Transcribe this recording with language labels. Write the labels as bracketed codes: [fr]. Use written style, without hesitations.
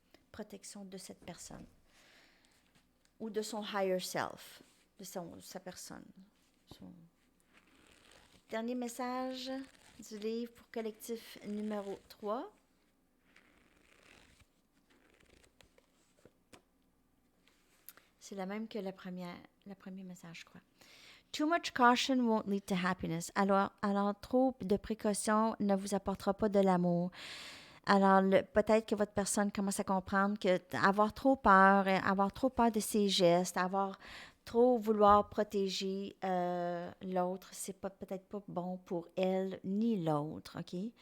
[fr] Protection de cette personne ou de son higher self, de sa personne. Son... Dernier message du livre pour collectif numéro 3. C'est la même que le premier message, je crois. [en] Too much caution won't lead to happiness. [fr] Alors, trop de précautions ne vous apportera pas de l'amour. Alors, peut-être que votre personne commence à comprendre que avoir trop peur de ses gestes, avoir trop vouloir protéger l'autre, c'est peut-être pas bon pour elle ni l'autre, OK?